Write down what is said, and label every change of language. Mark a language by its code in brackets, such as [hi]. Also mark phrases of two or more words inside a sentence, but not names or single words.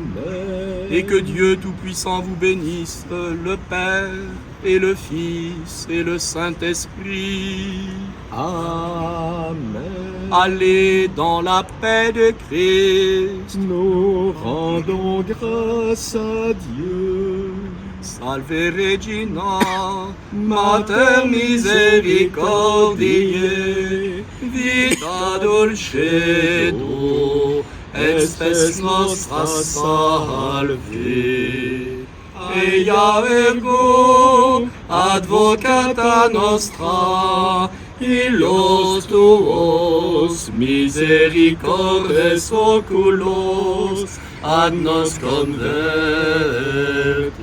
[fr] Et que Dieu Tout-Puissant vous bénisse, le Père et le Fils et le Saint-Esprit. Amen. Allez dans la paix de Christ. Nous rendons grâce à Dieu. [la] Salve Regina, Mater misericordiae, vita dulcedo, espes nostra salve. Eia ergo, advocata nostra, illos tuos misericordes oculos, ad nos converte.